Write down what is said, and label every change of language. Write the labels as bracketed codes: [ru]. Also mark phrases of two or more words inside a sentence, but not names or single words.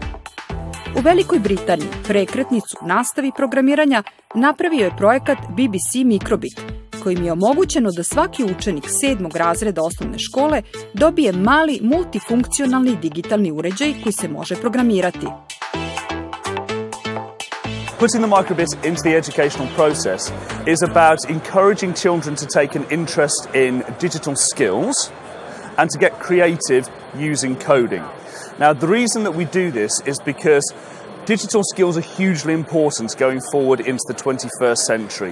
[sr] U Velikoj Britaniji prekretnicu nastavi programiranja napravio je projekat BBC Microbit, kojim je omogućeno da svaki učenik 7. razreda osnovne škole dobije mali multifunkcionalni digitalni uređaj koji se može programirati. [en] Putting the microbit into the educational process is about encouraging children to take an interest in digital skills and to get creative using coding. Now, the reason that we do this is because digital skills are hugely important going forward into the 21st century.